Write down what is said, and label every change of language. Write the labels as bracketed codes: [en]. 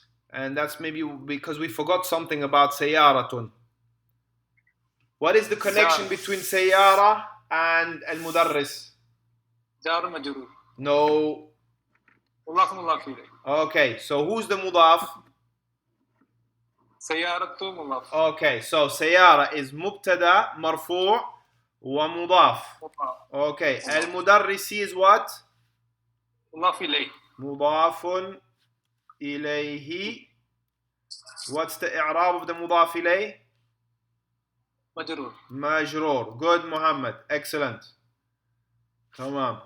[en] And that's maybe because we forgot something about سيارة. What is the connection between سيارة and المدرس? [ar] جار مجرور. [en] No. [ar] مضاف إليه. [en] Okay, so who's the مضاف? [ar] سيارة مضاف. [en] Okay, so سيارة is [ar] مبتدا مرفوع ومضاف. [en] Okay, المدرس is what? [ar] مضاف إليه. مضاف إليه. [en] What's the إعراب of the مضاف إليه? [ar] مجرور. [en] مجرور. Good, Muhammad. Excellent. تمام.